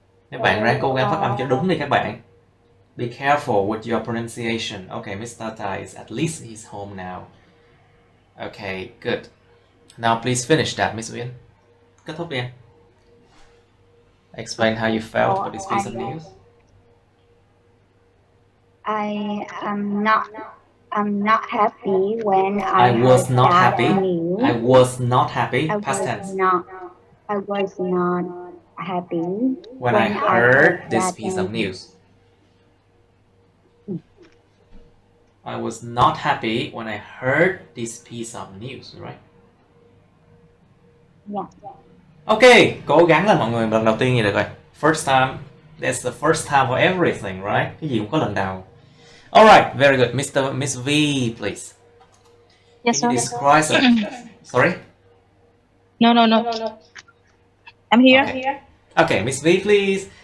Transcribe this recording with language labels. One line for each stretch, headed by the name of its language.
Vietnamese: Các bạn ráng cố gắng phát âm cho đúng đi các bạn.
English: Be careful with your pronunciation. Okay, Mr. Tata is at least he's home now. Okay, good. Now please finish that, Miss Uyên.
Vietnamese: Kết thúc đi em.
English: Explain how you felt about this piece of news. I'm not happy when I was not happy. News. I was not happy. Past tense. I was not happy when I heard this piece of news. I was not happy when I heard this piece of news, right? Yeah.
Vietnamese: Okay, cố gắng lên mọi người, lần đầu tiên như được rồi.
English: First time, that's the first time for everything, right?
Vietnamese: Cái gì cũng có lần đầu.
English: Alright, very good.
Vietnamese: Miss V, please.
English: Yes, Can you describe Sorry? No. I'm here. Okay, Miss V, please.